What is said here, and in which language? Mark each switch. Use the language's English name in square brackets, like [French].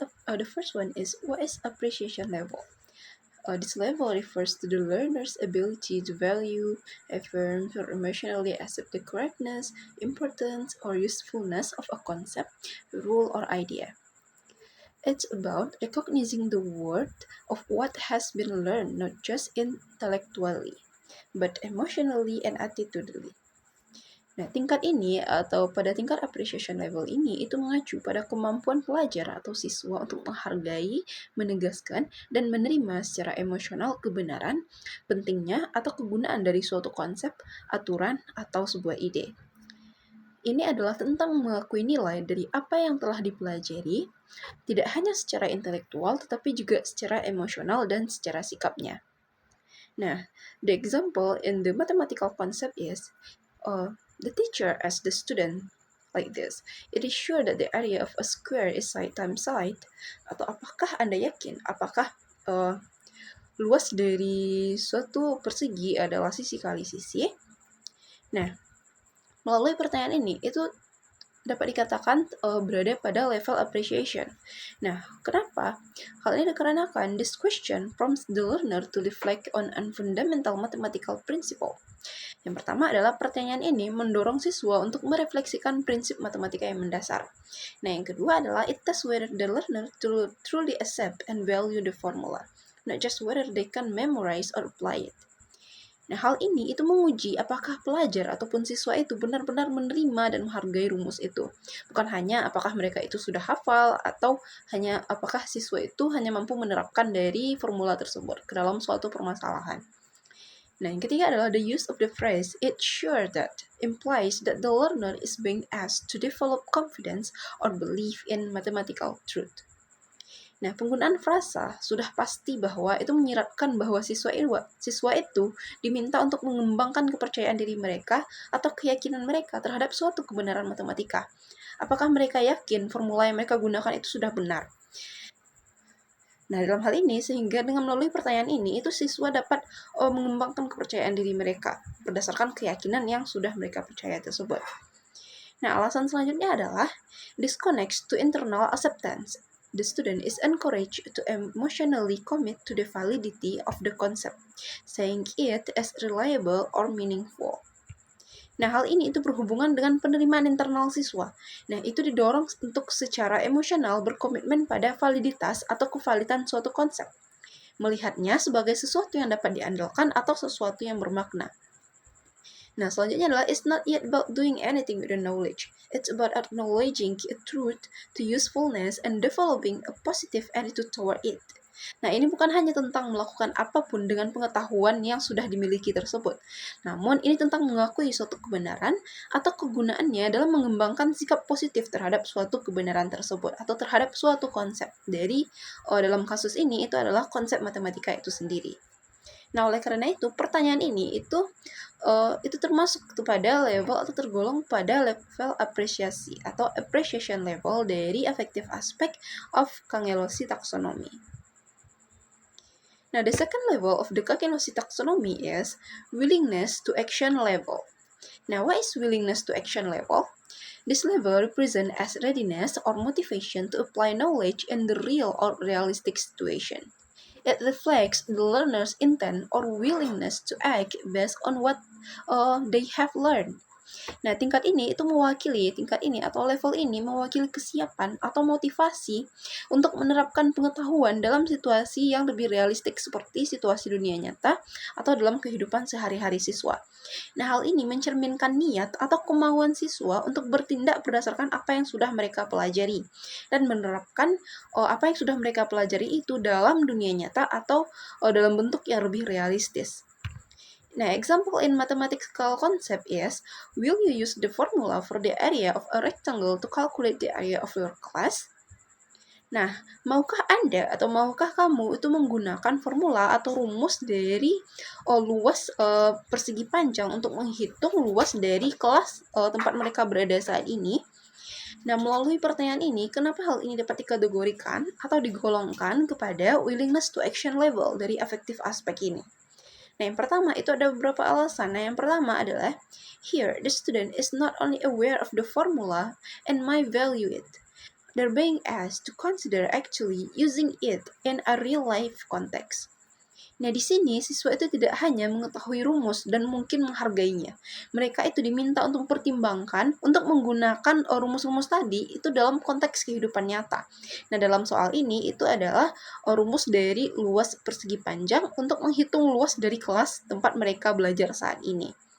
[English] The first one is what is appreciation level? This level refers to the learner's ability to value, affirm, or emotionally accept the correctness, importance, or usefulness of a concept, rule, or idea. It's about recognizing the worth of what has been learned not just intellectually, but emotionally and attitudinally. [Indonesian] Nah, tingkat ini atau pada tingkat appreciation level ini itu mengacu pada kemampuan pelajar atau siswa untuk menghargai, menegaskan, dan menerima secara emosional kebenaran, pentingnya, atau kegunaan dari suatu konsep, aturan, atau sebuah ide. Ini adalah tentang mengakui nilai dari apa yang telah dipelajari, tidak hanya secara intelektual tetapi juga secara emosional dan secara sikapnya. [English] Nah, the example in the mathematical concept is the teacher as the student like this. It is sure that the area of a square is side times side. [Indonesian] Atau apakah Anda yakin? Apakah luas dari suatu persegi adalah sisi kali sisi? Nah, melalui pertanyaan ini itu dapat dikatakan berada pada level appreciation. Nah, kenapa? Hal ini dikarenakan [English] this question prompts the learner to reflect on a fundamental mathematical principle. [Indonesian] Yang pertama adalah pertanyaan ini mendorong siswa untuk merefleksikan prinsip matematika yang mendasar. Nah, yang kedua adalah [English] it tests whether the learner to truly accept and value the formula, not just whether they can memorize or apply it. [Indonesian] Nah, hal ini itu menguji apakah pelajar ataupun siswa itu benar-benar menerima dan menghargai rumus itu. Bukan hanya apakah mereka itu sudah hafal atau hanya apakah siswa itu hanya mampu menerapkan dari formula tersebut ke dalam suatu permasalahan. Nah, yang ketiga adalah [English] the use of the phrase "it's sure that" implies that the learner is being asked to develop confidence or belief in mathematical truth. [Indonesian] Nah, penggunaan frasa sudah pasti bahwa itu menyiratkan bahwa siswa itu diminta untuk mengembangkan kepercayaan diri mereka atau keyakinan mereka terhadap suatu kebenaran matematika. Apakah mereka yakin formula yang mereka gunakan itu sudah benar? Nah, dalam hal ini, sehingga dengan melalui pertanyaan ini, itu siswa dapat mengembangkan kepercayaan diri mereka berdasarkan keyakinan yang sudah mereka percaya tersebut. Nah, alasan selanjutnya adalah [English] this connects to internal acceptance. The student is encouraged to emotionally commit to the validity of the concept, saying it as reliable or meaningful. [Indonesian] Nah, hal ini itu berhubungan dengan penerimaan internal siswa. Nah, itu didorong untuk secara emosional berkomitmen pada validitas atau kevalidan suatu konsep. Melihatnya sebagai sesuatu yang dapat diandalkan atau sesuatu yang bermakna. Nah, selanjutnya adalah [English] it's not yet about doing anything with the knowledge. It's about acknowledging a truth to usefulness and developing a positive attitude toward it. [Indonesian] Nah, ini bukan hanya tentang melakukan apapun dengan pengetahuan yang sudah dimiliki tersebut. Namun, ini tentang mengakui suatu kebenaran atau kegunaannya dalam mengembangkan sikap positif terhadap suatu kebenaran tersebut atau terhadap suatu konsep. Dari dalam kasus ini itu adalah konsep matematika itu sendiri. Nah, oleh karena itu, pertanyaan ini itu termasuk kepada level atau tergolong pada level apresiasi atau appreciation level dari [English] affective aspect of Cangelosi taxonomy. Now, the second level of the Cangelosi taxonomy is willingness to action level. Now, what is willingness to action level? This level represents as readiness or motivation to apply knowledge in the real or realistic situation. It reflects the learner's intent or willingness to act based on what they have learned. [Indonesian] Nah, tingkat ini atau level ini mewakili kesiapan atau motivasi untuk menerapkan pengetahuan dalam situasi yang lebih realistik seperti situasi dunia nyata atau dalam kehidupan sehari-hari siswa. Nah, hal ini mencerminkan niat atau kemauan siswa untuk bertindak berdasarkan apa yang sudah mereka pelajari dan menerapkan apa yang sudah mereka pelajari itu dalam dunia nyata atau dalam bentuk yang lebih realistis. [English] Nah, example in mathematical concept is, will you use the formula for the area of a rectangle to calculate the area of your class? [Indonesian] Nah, maukah Anda atau maukah kamu itu menggunakan formula atau rumus dari luas persegi panjang untuk menghitung luas dari kelas tempat mereka berada saat ini? Nah, melalui pertanyaan ini, kenapa hal ini dapat dikategorikan atau digolongkan kepada willingness to action level dari affective aspek ini? Nah, yang pertama itu ada beberapa alasan. Nah, yang pertama adalah, [English] here the student is not only aware of the formula and might value it, they're being asked to consider actually using it in a real life context. [Indonesian] Nah, di sini siswa itu tidak hanya mengetahui rumus dan mungkin menghargainya. Mereka itu diminta untuk mempertimbangkan untuk menggunakan rumus-rumus tadi itu dalam konteks kehidupan nyata. Nah, dalam soal ini itu adalah rumus dari luas persegi panjang untuk menghitung luas dari kelas tempat mereka belajar saat ini.